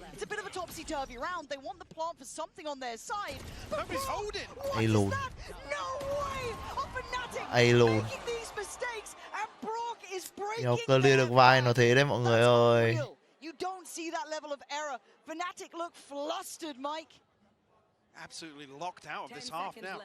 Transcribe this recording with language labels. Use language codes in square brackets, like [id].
[en] It's a bit of a topsy-turvy round. They want the plant for something on their side. Nobody's holding. What is that? No way! Fnatic making these mistakes and Brock is breaking. [vi] Clear được vai nó thế đấy mọi người ơi. [en] You don't see that level of error. Fnatic look flustered, Mike. Absolutely locked out of this half now.